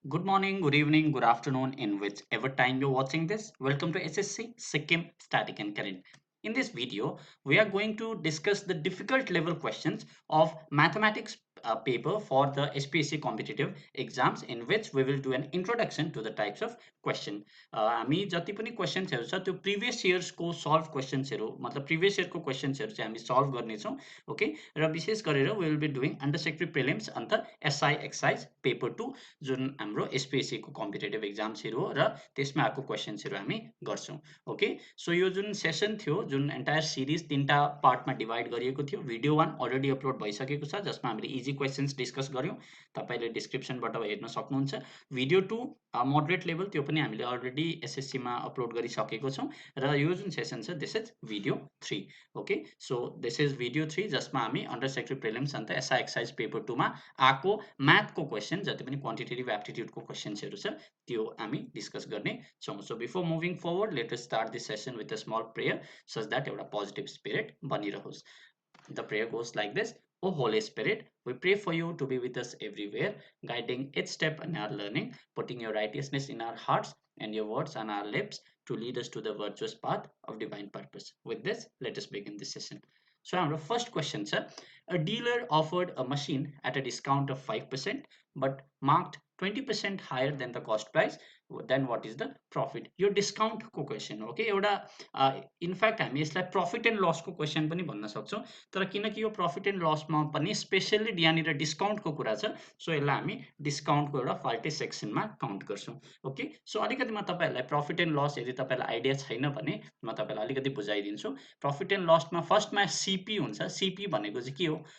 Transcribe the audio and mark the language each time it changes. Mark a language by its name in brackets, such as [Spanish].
[English] Good morning, good evening, good afternoon, in whichever time you're watching this. Welcome to SSC Sikkim Static and Current. In this video, we are going to discuss the difficult level questions of mathematics paper for the SPSC competitive exams, in which we will do an introduction to the types of question. [Nepali] हामी जति पनि क्वेशन्सहरू छ त्यो previous इयर्सको solve क्वेशन्सहरू मतलब previous इयरको क्वेशन्सहरू चाहिँ हामी solve गर्नेछौँ okay र विशेष गरेर [English] we will be doing [Nepali] under secretary prelims अन्त एसआई एक्साइज पेपर 2 जुन हाम्रो एसपीएससी को कम्पिटेटिभ एक्जाम्सहरू हो र त्यसमा आएको क्वेशन्सहरू हामी गर्छौँ ओके सो यो जुन सेसन थियो जुन एन्टायर सिरिज तीनटा पार्टमा डिभाइड गरिएको थियो भिडियो 1 अलरेडी अपलोड भइसकेको छ जसमा हामीले इजी क्वेशन्स डिस्कस गर्यौँ तपाईले डिस्क्रिप्सनबाट हेर्न सक्नुहुन्छ भिडियो 2 मोडरेट लेभल त्यो पनि हामीले अलरेडी एसएससी मा अपलोड गरिसकेको छौँ र यो जुन सेसन छ this is video 3 okay so this is video 3 जसमा हामी अन्डर सेक्रेटरी प्रिलिम्स अन्त एसआई एक्साइज पेपर 2 मा आको म्याथको क्वेशन जति पनि क्वान्टिटेटिभ एप्टिट्युडको क्वेशन्सहरू छ त्यो हामी डिस्कस गर्ने छौँ so [English] before moving forward let us start this session with a small prayer such that [Nepali] एउटा positive spirit बनिरहोस् [English] The prayer goes like this. O Holy Spirit, we pray for you to be with us everywhere, guiding each step in our learning, putting your righteousness in our hearts and your words on our lips to lead us to the virtuous path of divine purpose. With this, let us begin this session. So, our first question, sir. A dealer offered a machine at a discount of 5% but marked 20% higher than the cost price. Then what is the profit? [Nepali] यो discount को question हो कि एउटा in fact हामी यसलाई profit and लसको question पनि भन्न सक्छौँ तर किनकि यो प्रफिट एन्ड लसमा पनि स्पेसल्ली यहाँनिर डिस्काउन्टको कुरा छ सो यसलाई हामी डिस्काउन्टको एउटा फाल्टे सेक्सनमा काउन्ट गर्छौँ ओके सो अलिकति म तपाईँहरूलाई प्रफिट एन्ड लस यदि तपाईँलाई आइडिया छैन भने म तपाईँलाई अलिकति बुझाइदिन्छु प्रफिट एन्ड लसमा फर्स्टमा सिपी हुन्छ सिपी भनेको चाहिँ के हो